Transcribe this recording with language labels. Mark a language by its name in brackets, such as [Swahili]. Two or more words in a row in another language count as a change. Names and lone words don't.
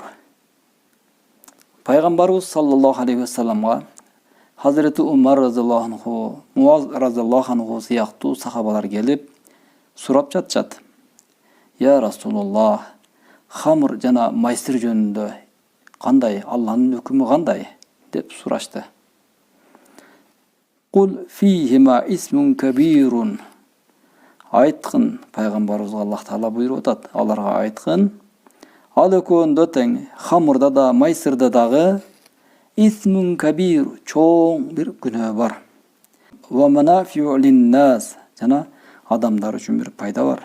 [Kyrgyz] Пайгамбарыбыз [Arabic] صلى الله عليه [Kyrgyz] вассаламга Hazreti Umar [Arabic] رضي الله عنه, [Kyrgyz] Муаз [Arabic] رضي الله عنه [Kyrgyz] сыяктуу сахабалар келип сурап жатышат. [Arabic] يا رسول الله, [Kyrgyz] хамр жана майсир жөнүндө кандай, Алланын өкүмү кандай деп сурашты. [Arabic] قل فيهما إثم كبير. [Kyrgyz] Айткын, пайгамбарыбызга Аллах Таала буйруп атат. Аларга айткын, ал экөөндө тең, хамырда да, майсырда дагы [Arabic] إثم كبير, [Kyrgyz] чоң бир күнөө бар. [Arabic] ومنافع للناس, [Kyrgyz] жана адамдар үчүн бир пайда бар.